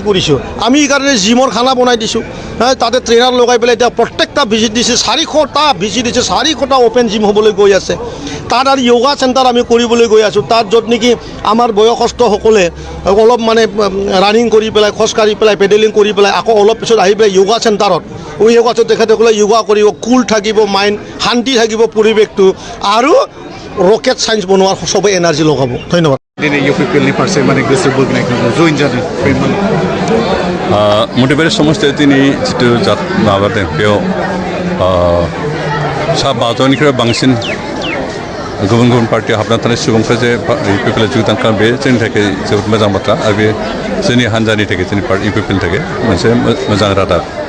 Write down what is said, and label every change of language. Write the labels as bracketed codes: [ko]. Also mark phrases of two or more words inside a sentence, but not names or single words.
[as] কৰিছোঁ আমি এইকাৰণে জিমৰ খানা বনাই দিছোঁ তাতে ট্ৰেইনাৰ লগাই পেলাই এতিয়া প্ৰত্যেকটা ভিজিট দিছে 400টা ভিজিট দিছে 400টা [en] open gym [as] হ'বলৈ গৈ আছে তাত আৰু [en] yoga center [as] আমি কৰিবলৈ গৈ আছোঁ তাত য'ত নেকি আমাৰ বয়সস্থসকলে অলপ মানে ৰানিং কৰি পেলাই খোজকাঢ়ি পেলাই পেডেলিং কৰি পেলাই আকৌ অলপ পিছত আহি পেলাই [en] yoga centerত [as] য়োগাটো তেখেতসকলে য়োগা কৰিব কুল থাকিব মাইণ্ড শান্তি থাকিব পৰিৱেশটো আৰু [en] rocket science [as] বনোৱাৰ চবেই এনাৰ্জি লগাব ধন্যবাদ [brx] दिनै इउपिपिएलनि फारसे माने गोसो बोगनायखौ जइन जादों मटिभेट समस्थिया दिनै जितु माबादों बेयाव सा 500निख्रुइ बांसिन गुबुन गुबुन पार्टियाव हाबना थानाय सुबुंफ्रा जे इउपिपिएल योगदान खालामो बे जोंनि थाखाय जोबोद मोजां बाथ्रा आरो बे जोंनि हान्जानि थाखाय जोंनि पार्टी इउपिपिएलनि थाखाय मोनसे मोजां रादाब